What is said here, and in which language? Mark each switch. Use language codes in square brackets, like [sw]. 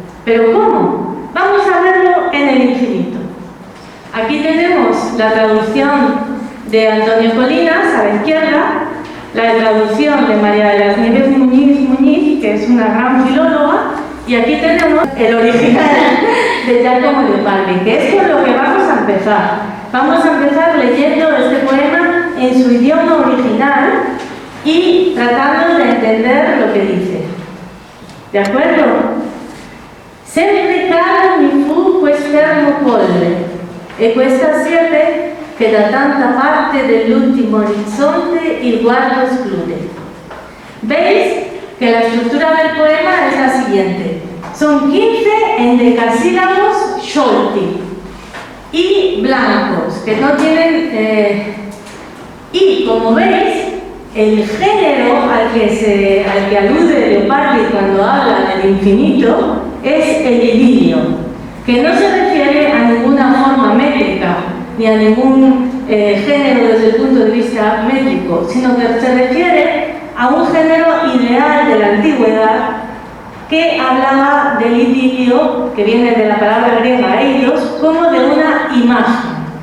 [es] ¿Pero cómo? Vamos a verlo en el infinito. Aquí tenemos la traducción de Antonio Colinas, a la izquierda, la traducción de María de las Nieves Muñiz, que es una gran filóloga, y aquí tenemos el original de Giacomo Leopardi, que es con lo que vamos a empezar. Vamos a empezar leyendo este poema en su idioma original y tratando de entender lo que dice. ¿De acuerdo? [it] Sempre caro mi fu quest'ermo colle, e questa siepe che da tanta parte dell'ultimo orizzonte il guardo esclude. [es] ¿Veis que la estructura del poema es la siguiente? Son 15 endecasílabos sciolti y blancos, que no tienen... y como veis, el género al que alude Leopardi cuando habla del infinito es el idilio, que no se refiere a ninguna forma métrica, ni a ningún género desde el punto de vista métrico, sino que se refiere a un género ideal de la antigüedad que hablaba del idilio, que viene de la palabra griega eidos, como de una imagen.